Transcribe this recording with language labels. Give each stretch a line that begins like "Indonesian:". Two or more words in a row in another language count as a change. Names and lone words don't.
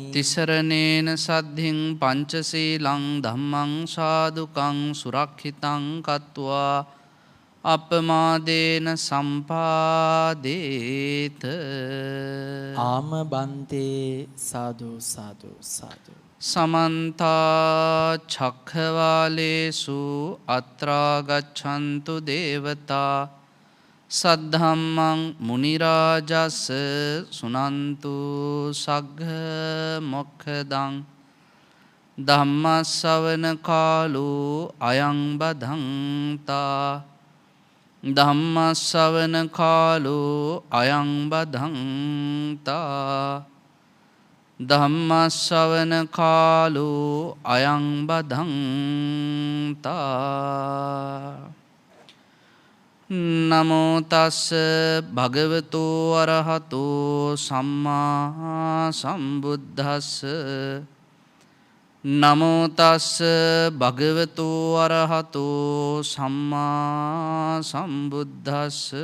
Pali: තිසරණේන සද්ධින් පංචශීලං ධම්මං සාදුකං සුරක්ෂිතං කତ୍වා අපමාදේන සම්පාදේත. ආම බන්තේ සාදු සාදු සාදු. සමන්ත චක්ඛවාලේසු අත්‍රා ගච්ඡන්තු දේවතා සද්ධම්මං මුනි රාජස් සුනන්තු සග්ග මොක්ඛදං ධම්මස්සවන කාලෝ අයං බදන්තා. ධම්මස්සවන කාලෝ අයං බදන්තා. ධම්මස්සවන කාලෝ අයං බදන්තා. නමෝ තස්ස භගවතු අරහතෝ සම්මා සම්බුද්දස්ස. නමෝ තස්ස භගවතු අරහතෝ සම්මා සම්බුද්දස්ස.